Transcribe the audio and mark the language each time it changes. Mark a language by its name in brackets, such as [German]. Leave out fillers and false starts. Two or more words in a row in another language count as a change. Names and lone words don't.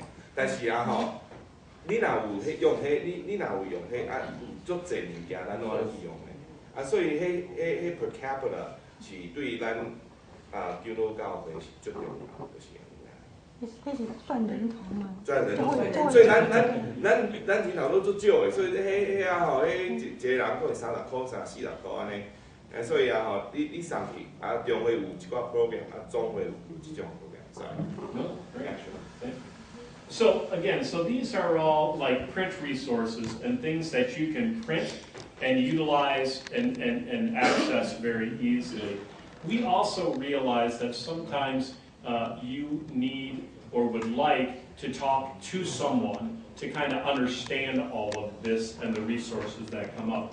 [Min Nan Chinese] 但是啊吼。 你若有用迄，你若有用迄，啊，有足侪物件咱拢爱去用的，啊，所以迄 [English] per capita [Min Nan Chinese] 是对咱长老教会是最重要，就是这是赚人头嘛？赚人头，所以咱钱头都足少的，所以迄啊吼，迄一个人可能30块、40块安尼，所以啊吼，你送去啊，中会有一寡 program， 啊，总会有即种 program， [English] So again, so these are all like print resources and things that you can print and utilize and access very easily. We also realize that sometimes you need or would like to talk to someone to kind of understand all of this and the resources that come up.